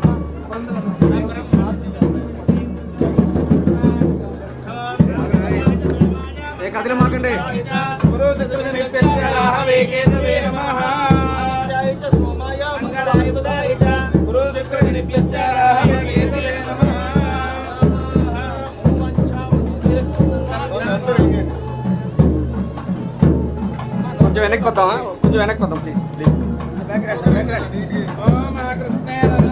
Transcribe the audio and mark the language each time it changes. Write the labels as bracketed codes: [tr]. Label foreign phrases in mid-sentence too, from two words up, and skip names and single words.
[te] కదిలమాకండి [sa] गुरुशुक्रनिभ्यश्चराहवेकेतवे नमः सोमाय मंगलाय बुधाय च गुरुशुक्रनिभ्यश्चराहवेकेतवे नमः [te] కొంచెం వెనక్కి వద్దామా కొంచెం వెనక్కి వద్దాం [en] please please [sa] ఓం కృష్ణేన